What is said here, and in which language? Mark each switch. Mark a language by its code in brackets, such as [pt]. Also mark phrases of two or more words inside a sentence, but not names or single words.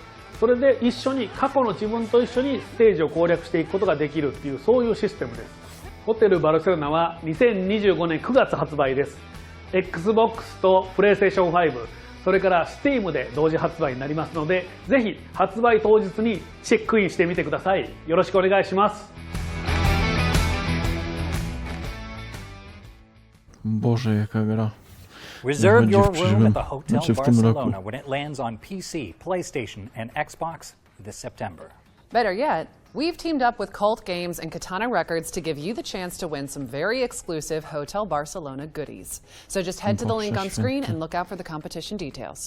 [ja] それで一緒に過去の自分と一緒にステージを攻略していくことができるっていう、そういうシステムです。ホテルバルセロナは2025年9月発売です。 Xbox と PlayStation 5、それから Steam で同時発売になりますので、ぜひ発売当日にチェックインしてみてください。よろしくお願いします。 [pl] Boże, jaka gra. [en] Reserve your room at the Hotel Barcelona when it lands on PC, PlayStation, and Xbox this September. Better yet, we've teamed up with Cult Games and Katana Records to give you the chance to win some very exclusive Hotel Barcelona goodies. So just head to the link on screen and look out for the competition details.